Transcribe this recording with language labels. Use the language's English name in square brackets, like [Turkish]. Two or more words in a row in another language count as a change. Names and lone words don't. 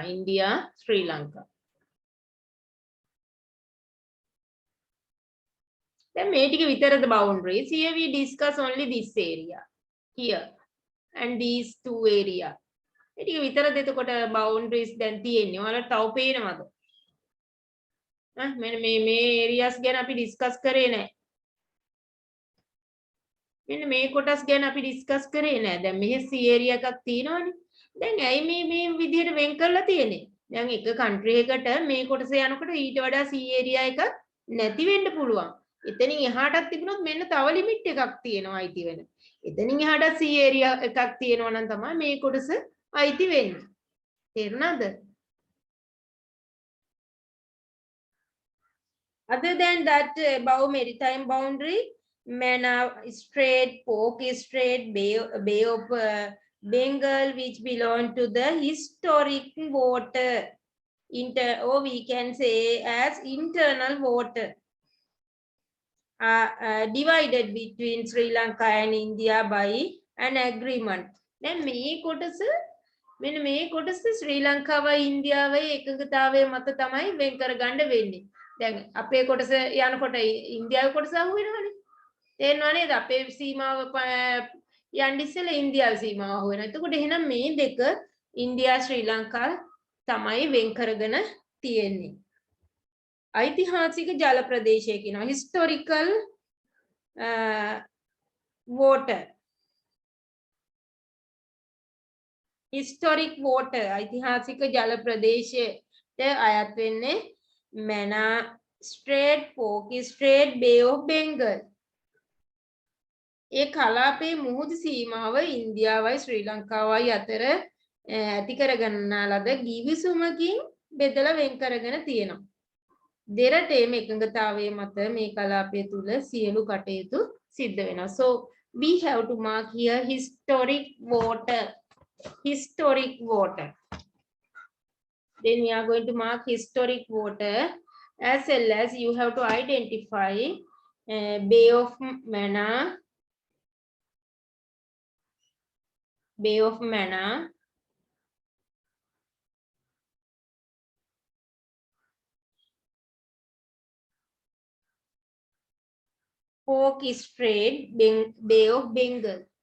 [Sinhala] India, Sri Lanka. Then මේ ටික විතරද boundaries. [English] Here we discuss only this area. Here. And these two area. [Sinhala] මේ ටික විතරද එතකොට boundaries දැන් තියෙන්නේ. ඔයාලට තව පේනවද? මේ areas ගැන අපි discuss කරේ නැහැ. මෙන්න මේ කොටස් ගැන අපි discuss කරේ නැහැ. දැන් මෙහි C area එකක් තියෙනවනේ. දැන් ඇයි මේ විදිහට වෙන් කරලා තියෙන්නේ? දැන් එක country එකට මේ කොටස යනකොට ඊට වඩා C area එකක් නැති වෙන්න පුළුවන්. එතනින් එහාටත් තිබුණොත් මෙන්න තව limit එකක් තියෙනවා අයිති වෙන. එතනින් එහාට C area එකක් තියෙනවා නම් තමයි මේ කොටස අයිති වෙන්නේ. තේරුණාද? [English] Other than that, above maritime boundary, Mannar Strait, Pork Strait, Bay of Bengal, which belong to the historic water, or we can say as internal water, divided between Sri Lanka and India by an agreement. [Sinhala] Then මේ කොටස මෙන්න මේ කොටස ශ්‍රී ලංකාවයි ඉන්දියාවයි එකඟතාවය මත තමයි වෙන් කරගන්න වෙන්නේ. දැන් අපේ කොටස යනකොට ඉන්දියාවේ කොටස අහු වෙනවනේ. තේරෙනව නේද? අපේ සීමාව යන්න ඉස්සෙල්ලා ඉන්දියාවේ සීමාව අහු වෙනවා. එතකොට එහෙනම් මේ දෙක ඉන්දියා ශ්‍රී ලංකා තමයි වෙන් කරගෙන තියෙන්නේ. ඓතිහාසික ජල ප්‍රදේශය කියනවා. [English] historical water. historic water [Sinhala] ඓතිහාසික ජල ප්‍රදේශයට අයත් වෙන්නේ Mannar Strait, Pork Strait, Bay of Bengal. ඒ කලාපයේ මුහුදු සීමාව ඉන්දියාවයි ශ්‍රී ලංකාවයි අතර ඇති කරගන්නා ලද ගිවිසුමකින් බෙදලා වෙන් කරගෙන තියෙනවා. දෙරටේම එකඟතාවයේ මත මේ කලාපය තුල සියලු කටයුතු සිද්ධ වෙනවා. [English] So we have to mark here historic water. Historic water. Then we are going to mark historic water, as well as you have to identify Bay of Mannar, Bay of Mannar, Pork Strait, Bay of Bengal.